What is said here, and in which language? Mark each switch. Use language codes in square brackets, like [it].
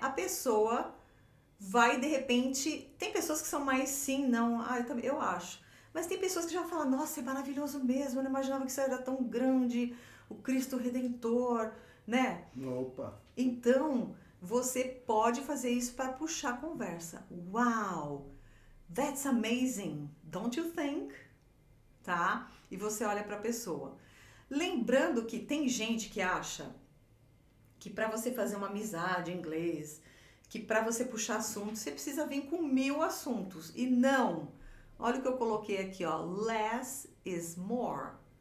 [pt] A pessoa vai, de repente, tem pessoas que são mais sim, não, eu acho. Mas tem pessoas que já falam, nossa, é maravilhoso mesmo, eu não imaginava que isso era tão grande, o Cristo Redentor, né? Opa! Então, você pode fazer isso para puxar a conversa. [en] Wow, that's amazing, don't you think? [pt] Tá? E você olha para a pessoa. Lembrando que tem gente que acha que para você fazer uma amizade em inglês, que para você puxar assunto, você precisa vir com 1000 assuntos. E não! Olha o que eu coloquei aqui, ó. [en] Less is more.